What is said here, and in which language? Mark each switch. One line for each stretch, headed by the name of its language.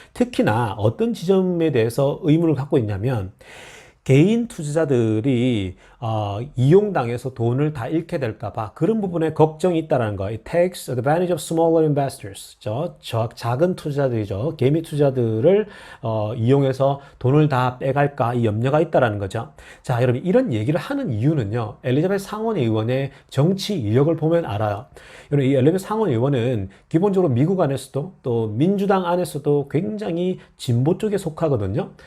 Korean: 특히나 어떤 지점에 대해서 의문을 갖고 있냐면 개인 투자자들이 이용당해서 돈을 다 잃게 될까봐 그런 부분에 걱정이 있다는 거예요.
English: It takes advantage of smaller investors.
Korean: 작은 투자자들이죠. 개미 투자들을 이용해서 돈을 다 빼갈까 이 염려가 있다는 거죠. 자, 여러분 이런 얘기를 하는 이유는요. 엘리자베스 상원 의원의 정치 이력을 보면 알아요. 여러분 이 엘리자베스 상원 의원은 기본적으로 미국 안에서도 또 민주당 안에서도 굉장히 진보 쪽에 속하거든요.